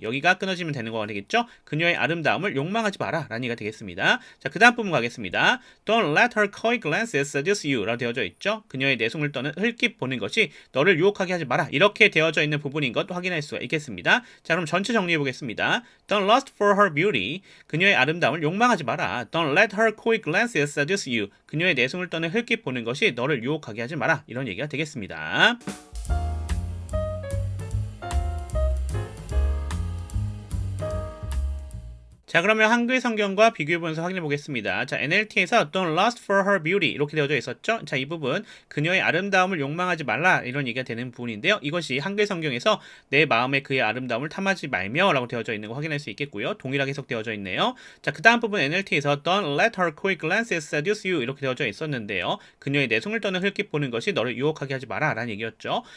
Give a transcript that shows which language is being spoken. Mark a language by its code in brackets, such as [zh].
[ko] 여기가 끊어지면 되는 거가 되겠죠. 그녀의 아름다움을 욕망하지 마라 라는 얘기가 되겠습니다. 자, 그 다음 부분 가겠습니다. [en] Don't let her coy glances seduce you [ko] 라고 되어져 있죠. 그녀의 내숭을 떠는 흘낏 보는 것이 너를 유혹하게 하지 마라. 이렇게 되어져 있는 부분인 것 확인할 수가 있겠습니다. 자, 그럼 전체 정리해 보겠습니다. [en] Don't lust for her beauty. [ko] 그녀의 아름다움을 욕망하지 마라. [en] Don't let her coy glances seduce you. [ko] 그녀의 내숭을 떠는 흘낏 보는 것이 너를 유혹하게 하지 마라. 이런 얘기가 되겠습니다. 자, 그러면 한글 성경과 비교해보면서 확인해 보겠습니다. 자, NLT에서 [en] Don't lust for her beauty [ko] 이렇게 되어져 있었죠. 자, 이 부분 그녀의 아름다움을 욕망하지 말라 이런 얘기가 되는 부분인데요. 이것이 한글 성경에서 내 마음에 그의 아름다움을 탐하지 말며 라고 되어져 있는 거 확인할 수 있겠고요. 동일하게 해석되어져 있네요. 자, 그 다음 부분 NLT에서 [en] Don't let her coy glances seduce you [ko] 이렇게 되어져 있었는데요. 그녀의 내숭을 떠는 흘낏 보는 것이 너를 유혹하게 하지 마라 라는 얘기였죠.